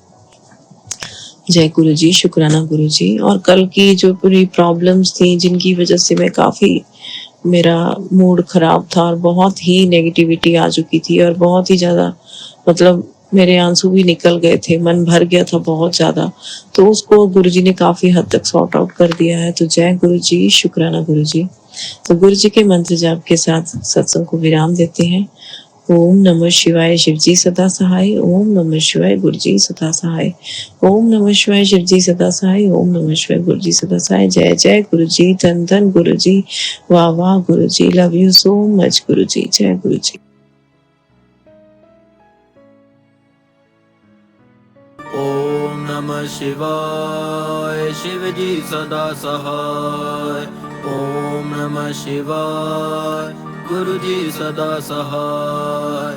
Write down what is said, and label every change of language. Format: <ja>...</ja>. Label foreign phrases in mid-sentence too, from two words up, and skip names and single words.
<hi>जय गुरु जी, शुक्राना गुरु जी। और कल की जो पूरी प्रॉब्लम्स थी जिनकी वजह से मैं काफी, मेरा मूड खराब था और बहुत ही नेगेटिविटी आ चुकी थी, और बहुत ही ज्यादा मतलब मेरे आंसू भी निकल गए थे, मन भर गया था बहुत ज्यादा, तो उसको गुरुजी ने काफी हद तक</hi> <en>sort out</en> <hi>कर दिया है। तो जय गुरु जी, शुक्राना गुरु जी। तो गुरु जी के मंत्र जाप के साथ सत्संग को विराम देते हैं। ओम नमः शिवाय, शिव जी सदा सहाय। ओम नमः शिवाय, गुरु जी सदा सहाय। ओम नमः शिवाय, शिव जी सदा सहाय। ओम नमः शिवाय, गुरु जी सदा सहाय। जय जय गुरु जी, धन धन गुरु जी, वाह वाह गुरु जी,</hi> <en>love you so much</en> <hi>गुरु जी। जय गुरु जी। ओम नमः शिवाय, शिव जी सदा सहाय। ओम नमः शिवाय, गुरु जी सदा सहाय।</hi>